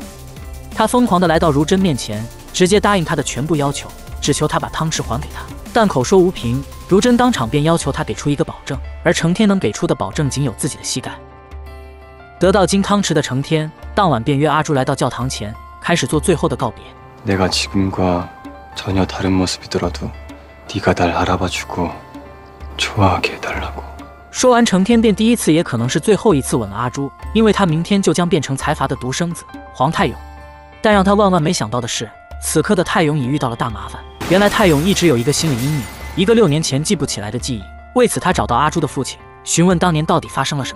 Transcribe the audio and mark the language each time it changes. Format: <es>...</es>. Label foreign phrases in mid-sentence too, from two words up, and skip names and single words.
<zh>他疯狂地来到如真面前，直接答应他的全部要求，只求他把汤匙还给他。但口说无凭，如真当场便要求他给出一个保证，而成天能给出的保证仅有自己的膝盖。得到金汤匙的成天，当晚便约阿朱来到教堂前，开始做最后的告别。</zh> <ko>내가 지금과 전혀 다른 모습이더라도 네가 날 알아봐주고 좋아하게 해달라고.</ko> <zh>说完，成天便第一次也可能是最后一次吻了阿朱，因为他明天就将变成财阀的独生子黄泰勇。但让他万万没想到的是，此刻的泰勇已遇到了大麻烦。原来泰勇一直有一个心理阴影，一个6年前记不起来的记忆。为此，他找到阿朱的父亲，询问当年到底发生了什么。</zh>